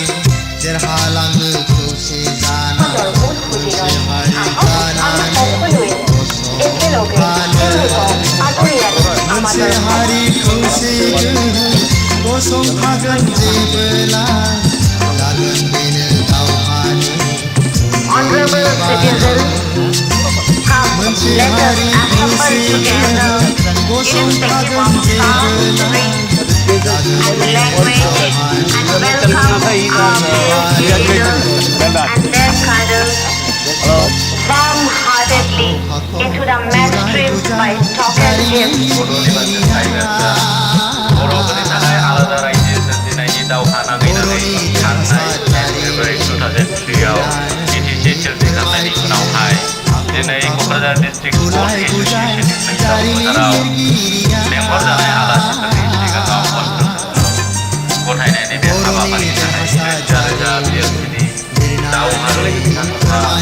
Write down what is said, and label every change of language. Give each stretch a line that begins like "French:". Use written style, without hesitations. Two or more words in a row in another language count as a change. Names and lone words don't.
Bodo: देरहालाङो खौसे जाना मोनसे हारि जानानै गसंथानो मोनसे हारि खौसे गसंथागोन जेबोला जागोन बेनो दावहानि मोनसे हारि खौसे गसंथागोन जेबोला
English: warm-heartedly into the mainstream by talking him.
Bodo: बर'फोरनि थाखाय आलादा रायजो सोरजिनायनि दावहा नांनानै थांनाय फेब्रुवारि 2003आव बिटिसि सोरजिखांनायनि उनावहाय दिनै क'क्राझार डिस्ट्रिक्ट स्पर्ट्स एस'सिएशननि फोथाराव लेंहरजानाय आलासिफोरनि सिगाङाव गथायनायनि बे हाबाफारिनि थाखाय रोजा रोजा बिएलसिनि दावहारु बिथांमोनहा